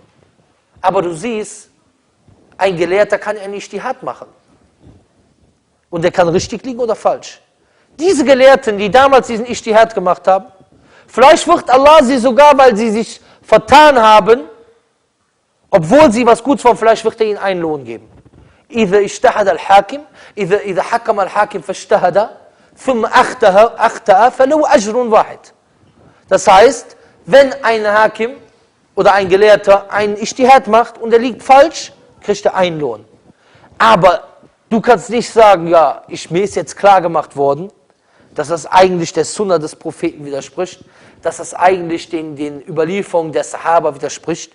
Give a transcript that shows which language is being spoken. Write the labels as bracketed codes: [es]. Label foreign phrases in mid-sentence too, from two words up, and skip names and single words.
[de] Aber du siehst, ein Gelehrter kann ja nicht Ijtihad machen. Und der kann richtig liegen oder falsch. Diese Gelehrten, die damals diesen Ijtihad gemacht haben, vielleicht wird Allah sie sogar, weil sie sich vertan haben, obwohl sie was Gutes wollen, vielleicht wird er ihnen einen Lohn geben. [ar] إذا اجتهد الحاكم إذا حكم الحاكم فاجتهد ثم أخطأ فله أجر واحد. [de] Das heißt, wenn ein Hakim oder ein Gelehrter einen Ijtihad macht und er liegt falsch, kriegt er einen Lohn. Aber du kannst nicht sagen, ja, mir ist jetzt klar gemacht worden, dass das eigentlich der Sunna des Propheten widerspricht, dass das eigentlich den Überlieferungen der Sahaba widerspricht.